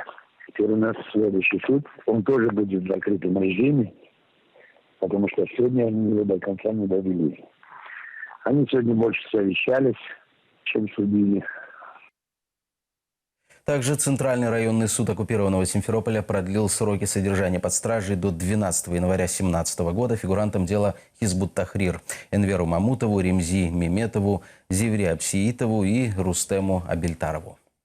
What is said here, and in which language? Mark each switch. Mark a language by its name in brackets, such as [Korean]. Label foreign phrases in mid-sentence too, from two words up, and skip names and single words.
[Russian] Теперь у нас следующий суд. Он тоже будет в закрытом режиме, потому что сегодня они его до конца не довели. Они сегодня больше совещались, чем судили. Также Центральный районный суд оккупированного Симферополя продлил сроки содержания под стражей до 12 января 2017 года фигурантам дела Хизбут Тахрир Энверу Мамутову, Ремзи Меметову, Зевре Апсиитову и Рустему Абельтарову.